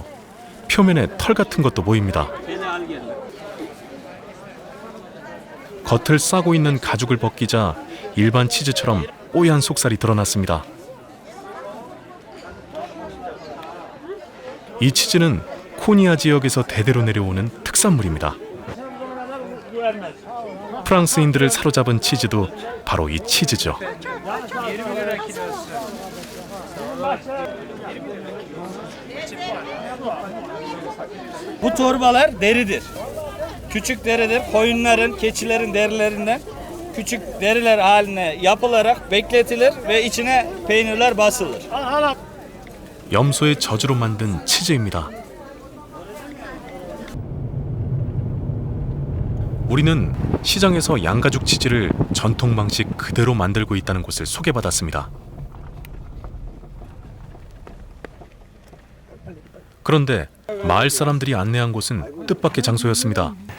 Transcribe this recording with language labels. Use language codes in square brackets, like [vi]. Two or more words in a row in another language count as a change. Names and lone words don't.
[ko] 표면에 털 같은 것도 보입니다. 겉을 싸고 있는 가죽을 벗기자 일반 치즈처럼 뽀얀 속살이 드러났습니다. 이 치즈는 코니아 지역에서 대대로 내려오는 특산물입니다. 프랑스인들을 사로잡은 치즈도 바로 이 치즈죠. [tr] Bu torbalar deridir. Küçük deridir. Koyunların, keçilerin derilerinden küçük deriler haline yapılarak bekletilir ve içine peynirler basılır. [ko] 염소의 젖으로 만든 치즈입니다. 우리는 시장에서 양가죽 치즈를 전통 방식 그대로 만들고 있다는 곳을 소개받았습니다. 그런데 마을 사람들이 안내한 곳은 뜻밖의 장소였습니다.